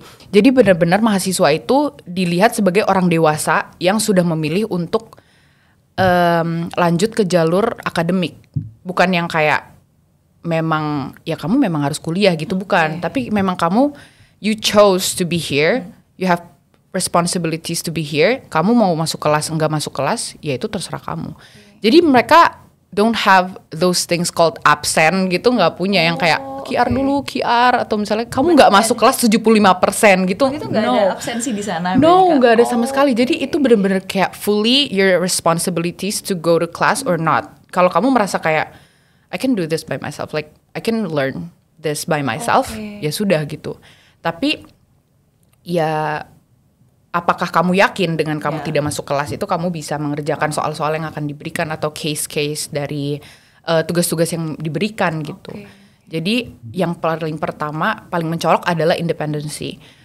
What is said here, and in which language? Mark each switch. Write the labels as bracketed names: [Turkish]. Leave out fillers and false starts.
[Indonesian] Jadi benar-benar mahasiswa itu dilihat sebagai orang dewasa yang sudah memilih untuk lanjut ke jalur akademik, bukan yang kayak memang ya kamu memang harus kuliah gitu, bukan. Tapi memang kamu [English] you chose to be here, you have responsibilities to be here. [Indonesian] Kamu mau masuk kelas enggak masuk kelas, ya itu terserah kamu. Jadi mereka [English] don't have those things called absent [Indonesian] gitu, nggak punya yang kayak QR dulu, QR, atau misalnya kamu nggak masuk kelas 75% gitu. Itu nggak ada absensi di sana? No, nggak ada sama sekali. Jadi itu benar-benar kayak [English] fully your responsibilities to go to class or not. [Indonesian] Kalau kamu merasa kayak [English] I can do this by myself, like I can learn this by myself, [Indonesian] ya sudah gitu. Tapi ya apakah kamu yakin dengan kamu tidak masuk kelas itu kamu bisa mengerjakan soal-soal yang akan diberikan atau case-case dari tugas-tugas yang diberikan gitu. Jadi yang paling pertama, paling mencolok adalah independensi.